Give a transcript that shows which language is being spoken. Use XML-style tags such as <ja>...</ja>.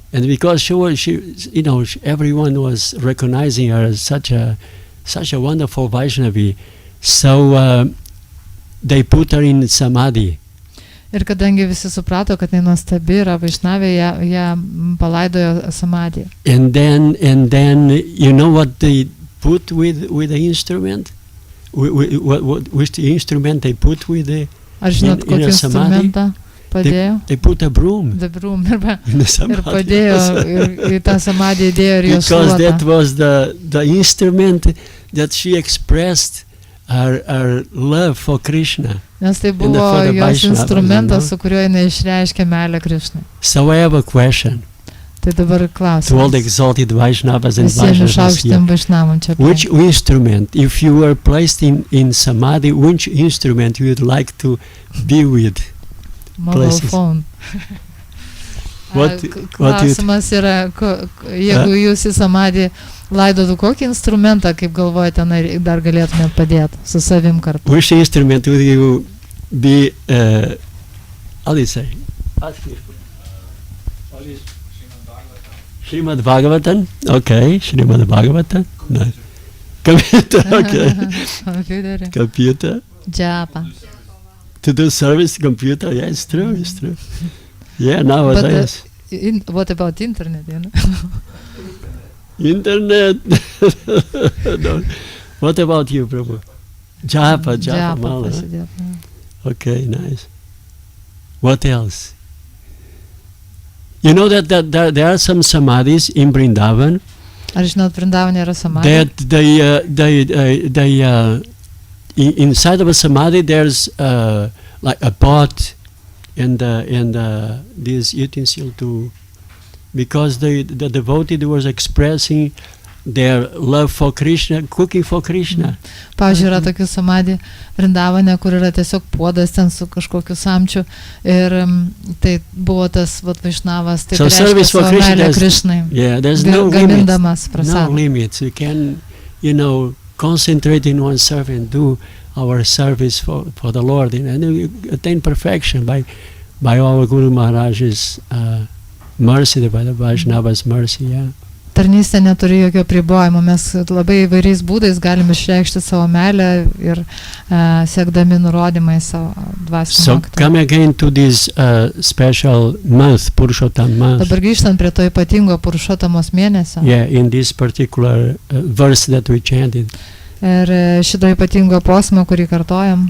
<en>And because everyone was recognizing her as such a wonderful Vaishnavi, so they put her in samadhi.</en> <lt>Ir kadangi visi suprato, kad jinai nuostabi yra vaišnavė, ją palaidojo samadhi.</lt> <en>And then you know what they put with the instrument? Which the instrument they put with the</en> <lt>Ar žinot, kokį instrumentą padėjo?</lt> <en>They put a broom. The broom.</en> <lt>Ir padėjo, ir į tą samadhi įdėjo ir jos šluotą.</lt> <en>Because that was the instrument that she expressed her love for Krishna.</en> <lt>Nes tai buvo jos instrumentas, su kuriuo jinai išreiškė meilę Krishnai.</lt> <en>So I have a question.</en> <lt>Tai dabar klausimas.</lt> <en>To all the exalted Vaishnavas and Vaishnavas here. Which instrument, if you were placed in samadhi, which instrument you would like to be with? Mobile phone.</en> <lt>Klausimas yra, jeigu jūs į samadhi laidotų kokį instrumentą, kaip galvojate, dar galėtumėt padėti su savim kartu?</lt> <en>Which instrument would you be, how do you say? Srimad Bhagavatam? Okay, Srimad Bhagavatam. No. Computer, okay. Computer. Japa. To do service, computer, yeah, it's true. Yeah, nowadays. But what about internet, Internet. No. What about you, Prabhu? Japa, Mala. Okay, nice. What else? You know that there are some samadhis in Vrindavan.</en> <lt>Ar žinot, Vrindavane yra samadhi?</lt> <en>That inside of a samadhi there's like a pot and this utensil to, because the devotee was expressing their love for Krishna, cooking for Krishna.</en> <lt>Pavyzdžiui, yra tokių samadhi Vrindavane, kur yra tiesiog puodas ten su kažkokiu samčiu ir tai buvo tas Vaišnavas, tai reiškia savo meilę Krishnai.</lt> <en>Yeah, there's no limits. You can, concentrate in oneself and do our service for the Lord, and you attain perfection by our Guru Maharaj's mercy, by the Vaishnava's mercy. Yeah.</en> <lt>Tarnystė neturi jokio apribojimo, mes labai įvairiais būdais galime išreikšti savo meilę ir siekdami nurodymai savo dvasinio mokytojo.</lt> <en>So come again to this special month, Purushottam month.</en> <lt>Dabar grįžtant prie to ypatingo Purušottamos mėnesio.</lt> <en>Yeah, in this particular verse that we chanted.</en> <lt>Ir šito ypatingo posmo, kurį kartojam.</lt>